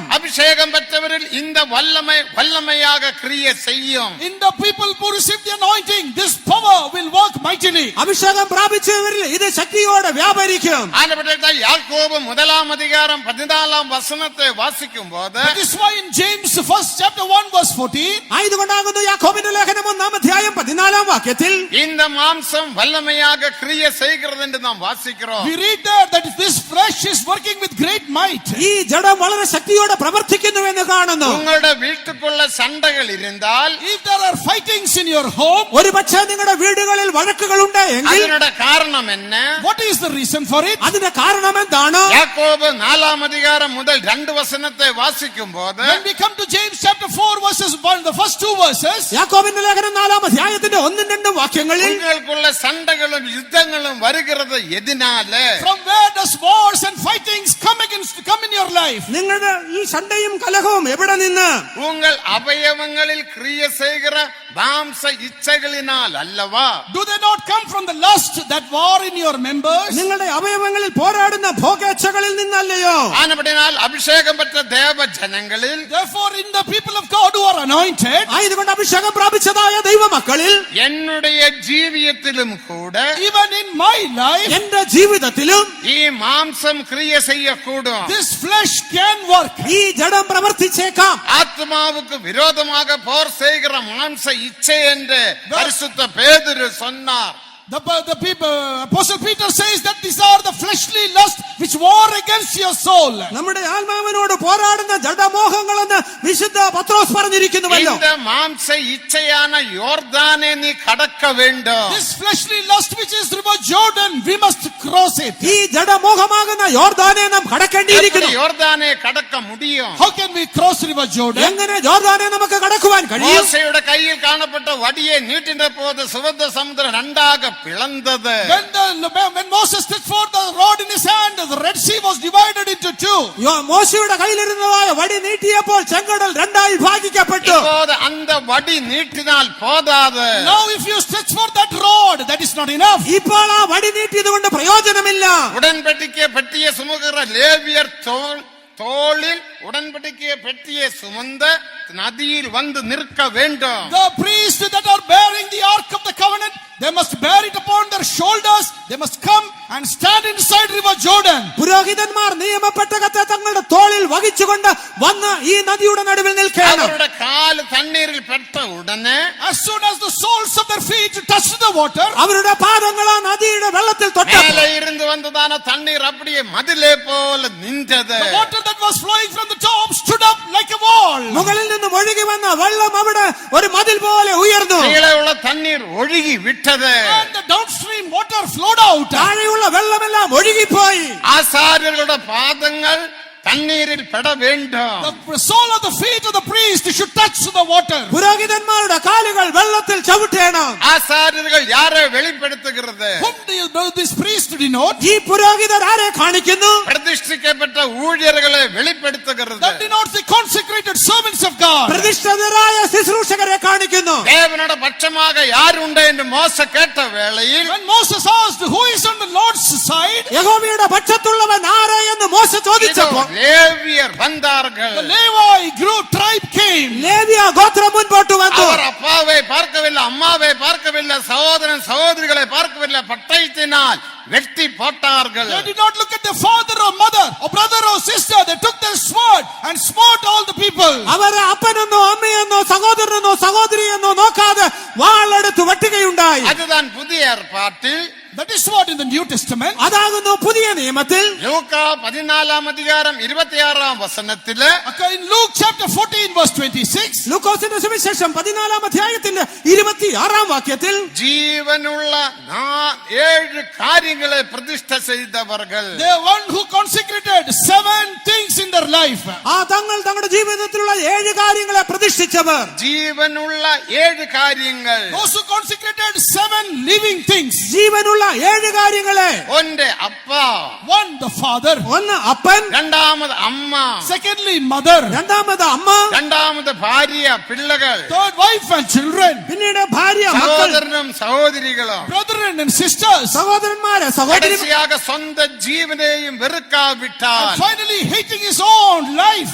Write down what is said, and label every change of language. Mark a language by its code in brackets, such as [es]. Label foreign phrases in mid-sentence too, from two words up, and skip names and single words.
[ta] அபிஷேகம் பெற்றவரில் இந்த வல்லமையாக கிரியை செய்யும். [en] In the people who receive the anointing, this power power will work mightily. [ml] അഭിഷേകം പ്രാപിച്ചവരിൽ ഇത് ശക്തിയോടെ വ്യാപരിക്കും. ആനപ്പെട്ട യാക്കോബ് 1-ാം വാസിക്കുമ്പോൾ [en] That is why in James 1:1-14, [ml] ആയതുകൊണ്ടാകുന്നു യാക്കോബിന്റെ ലേഖനം 1-ാം-14 [ta] இந்த மாம்சம் வல்லமையாக கிரியை செய்கிறது என்று நாம் வாசிக்கிறோம். [en] we read there that this flesh is working with great might. [ml] ഈ ജഡം വളരെ ശക്തിയോടെ പ്രവർത്തിക്കുന്നു എന്ന് കാണുന്നു. [ta] உங்களுடைய வீட்டுக்குள்ள சண்டைகள் இருந்தால், [en] If there are fightings in your home, [ml] ഒരു പക്ഷേ നിങ്ങളുടെ വീടുകളിൽ വഴക്കുകൾ ഉണ്ടെങ്കിൽ [ta] அதனுடைய காரணம் என்ன? [en] what is the reason for it? [ml] അതിന്റെ കാരണം എന്താണ്? [ta] யாக்கோபு 4-ாம் முதல் 2 வாசிக்கும்போது [en] When we come to James chapter 4:1, the first 2 verses, [ml] യാക്കോബിന്റെ ലേഖനം 4-ാം-അധ്യായത്തിന്റെ 1-2 വാക്യങ്ങളിൽ [ta] உங்களுக்குள்ள சண்டைகளும் யுத்தங்களும் வருகிறது எதினால? [en] from where does wars and fightings come in your life? [ml] നിങ്ങളുടെ ഈ സണ്ടയും കലഹവും എവിടെ നിന്ന്? [ta] உங்கள் அவயவங்களில் கிரியை செய்கிற மாம்ச இச்சைகளினால் அல்லவா? [en] Do they not come from the lust that war in your members? [ml] നിങ്ങളുടെ അവയവങ്ങളിൽ പോരാടുന്ന ഭോഗേച്ഛകളിൽ നിന്നല്ലയോ? [ta] ஆனபடினால் அபிஷேகம் பெற்ற தேவ ஜனங்களில், [en] Therefore, in the people of God who are anointed, [ml] ആയതുകൊണ്ട് അഭിഷേകം പ്രാപിച്ചതായ ദൈവമക്കളിൽ [ta] என்னுடைய ஜீவியத்திலும் கூட [en] even in my life, [ml] എന്റെ ജീവിതത്തിലും [ta] ഈ மாம்சம் கிரியை செய்யக்கூடும். [en] this flesh can work. [ml] ഈ ജഡം പ്രവർത്തിച്ചേക്കാം. [ta] ஆத்மாவுக்கு விரோதமாக போர் செய்கிற மாம்ச இச்சை என்று பரிசுத்த பேதுரு சொன்னார். [en] The people, Apostle Peter says that these are the fleshly lusts which war against your soul. [ml] നമ്മുടെ ആത്മാവിനോട് പോരാടുന്ന ജഡമോഹങ്ങളെന്ന് വിശുദ്ധ പത്രോസ് പറഞ്ഞിരിക്കുന്നുവല്ലോ. [ta] இந்த மாம்ச இச்சையான யோர்தானை நீ கடக்க வேண்டும். [en] This fleshly lust which is river Jordan, we must cross it. [ml] ഈ ജഡമോഹമാകുന്ന യോർദാനെ നാം കടക്കേണ്ടിയിരിക്കുന്നു. [ta] எப்படி யோர்தானை கடக்க முடியும்? [en] How can we cross river Jordan? [ml] എങ്ങനെ ജോർദാനെ നമുക്ക് കടക്കുവാൻ കഴിയും? [ta] மோசேயுடைய கையில் காணப்பட்ட வடியை நீட்டின போது சுவந்த சமுத்திரம் இரண்டாக பிளந்தது. [en] When Moses stretched forth the rod in his hand, the Red Sea was divided into 2. [ml] മോശയുടെ കയ്യിലിരുന്നതായ വടി നീട്ടിയപ്പോൾ ചെങ്കടൽ രണ്ടായി ഭാഗിക്കപ്പെട്ടു. [ta] இப்போது அந்த வடி நீட்டினால் போதாது. [en] Now if you stretch forth that rod, that is not enough. [ml] ഇപ്പോൾ ആ വടി നീട്ടിയത് കൊണ്ട് പ്രയോജനമില്ല. [ta] உடன்படிக்கை பெட்டியை சுமக்கிற லேவியர் தோளில் உடன்படிக்கை பெட்டியை சுமந்த நதியில் வந்து நிற்க வேண்டும். [en] The priests that are bearing the ark of the covenant, they must bear it upon their shoulders. They must come and stand inside river Jordan. [ml] പുരോഹിതന്മാർ നിയമപ്പെട്ടകത്തെ തങ്ങളുടെ തോളിൽ വഹിച്ചുകൊണ്ട് വന്ന് ഈ നദിയുടെ നടുവിൽ നിൽക്കണം. [ta] அவருடைய கால் தண்ணீரில் பட்ட உடனே, [en] As soon as the soles of their feet touch the water, [ml] അവരുടെ പാദങ്ങൾ ആ നദിയുടെ വെള്ളത്തിൽ തൊട്ടപ്പോൾ [ta] மேலே இருந்து வந்ததான தண்ணீர் அப்படியே மதிலே போல நின்றது. [en] the water that was flowing from the top stood up like a wall. [ml] മുകളിൽ നിന്ന് ഒഴുകി വന്ന വെള്ളം അവിടെ ഒരു മതിൽ പോലെ ഉയർന്നു. [ta] கீழே உள்ள தண்ணீர் ஒழுகி விட்டது. [en] And the downstream water flowed out. [ml] താഴെയുള്ള വെള്ളമെല്ലാം ഒഴുകിപ്പോയി. [ta] ஆசாரியர்களுடைய பாதங்கள் தண்ணீரில் பட வேண்டும். [en] The sole of the feet of the priest should touch the water. [ml] പുരോഹിതന്മാരുടെ കാലുകൾ വെള്ളത്തിൽ ചവിട്ടേണം. [ta] ஆசாரியர்கள் யாரை வெளிப்படுத்துகிறது? [en] Whom do you know this priest denote? [ml] ഈ പുരോഹിതർ ആരെ കാണിക്കുന്നു? [ta] பிரதிஷ்டிக்கப்பட்ட ஊழியர்களை வெளிப்படுத்துகிறது. [en] That denotes the consecrated servants of God. [ml] പ്രതിഷ്ഠിതരായ ശുശ്രൂഷകരെ കാണിക്കുന്നു. [ta] தேவனோட பட்சமாக யார் உண்டு என்று மோசே கேட்ட வேளையில், [en] When Moses asked who is on the Lord's side, [ml] യഹോവയുടെ പക്ഷത്തുള്ളവൻ ആരെ എന്ന് മോശ ചോദിച്ചപ്പോൾ [ta] லேவியர் வந்தார்கள். [en] the Levi tribe came. [ml] ലേവ്യ ഗോത്രം മുൻപോട്ട് വന്നു. [ta] அவர் அப்பாவை பார்க்கவில்லை, அம்மாவை பார்க்கவில்லை, சகோதரன் சகோதரிகளை பார்க்கவில்லை, பட்டயத்தினால் வெட்டி போட்டார்கள். [en] They did not look at their father or mother or brother or sister. They took their sword and smote all the people. [ml] അവരെ അപ്പനെന്നോ അമ്മയെന്നോ സഹോദരനെന്നോ സഹോദരിയെന്നോ നോക്കാതെ വാളെടുത്ത് വെട്ടുകയുണ്ടായി. [ta] அதுதான் புதிய ஏற்பாட்டில். [en] That is what in the New Testament. [ml] അതാകുന്നു പുതിയ നിയമത്തിൽ. [ta] லூக்கா 14-ാം-26 [en] In Luke chapter 14:26, [ml] ലൂക്കോസിന്റെ സുവിശേഷം 14-ാം-അധ്യായത്തിന്റെ 26 [ta] ஜீவனுள்ள 7 காரியங்களை பிரதிஷ்டை செய்தவர்கள். [en] the one who consecrated 7 things in their life. [ml] ആ തങ്ങൾ തങ്ങളുടെ ജീവിതത്തിലുള്ള 7 കാര്യങ്ങളെ പ്രതിഷ്ഠിച്ചവർ. [ta] ஜீவனுள்ள 7 காரியங்கள். [en] Those who consecrated 7 living things. [ml] ജീവനുള്ള 7 കാര്യങ്ങളെ. [ta] ஒன்று அப்பா, [en] One, the father. [ml] ഒന്ന് അപ്പൻ, [ta] இரண்டாவது அம்மா, [en] Secondly, mother. [ml] രണ്ടാമത് അമ്മ, [ta] இரண்டாவது பாரிய பிள்ளைகள், [en] Third, wife and children. [ml] പിന്നീട് ഭാര്യ, മക്കൾ, [ta] சகோதரனும் சகோதரிகளும் [en] brethren and sisters, [ml] സഹോദരന്മാരെ സഹോദരി [ta] கடைசியாக சொந்த ஜீவனையும் வெறுக்காவிட்டால் [en] finally hating his own life,